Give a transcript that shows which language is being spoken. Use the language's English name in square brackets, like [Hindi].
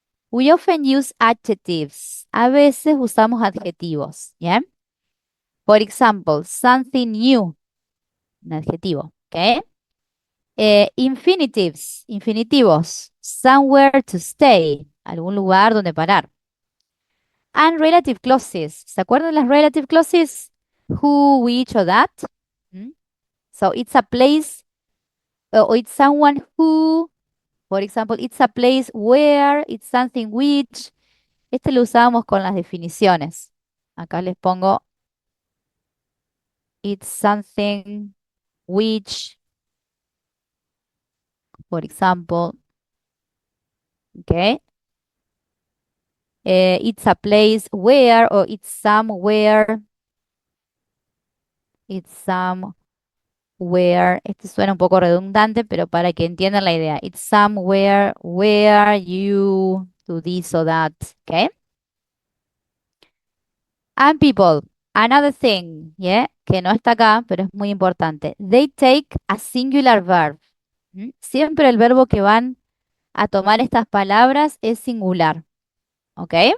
[English] We often use adjectives. [Spanish] A veces usamos adjetivos, ¿ya? [English] For example, something new, [Spanish] un adjetivo, [English] ¿ok? [Spanish] Infinitivos, [English] somewhere to stay, [Spanish] algún lugar donde parar. [English] And relative clauses, [Spanish] ¿se acuerdan las [English] relative clauses? Who, which, or that. So it's a place, or it's someone who, for example, it's a place where, it's something which. [Spanish] Este lo usábamos con las definiciones. Acá les pongo [English] it's something which, for example, okay? It's a place where, or it's somewhere. It's somewhere. [Spanish] Este suena un poco redundante, pero para que entiendan la idea. [English] It's somewhere where you do this or that, okay? And people, another thing, yeah, [Spanish] que no está acá, pero es muy importante. [English] They take a singular verb. [Spanish] Siempre el verbo que van a tomar estas palabras es singular. ¿Ok?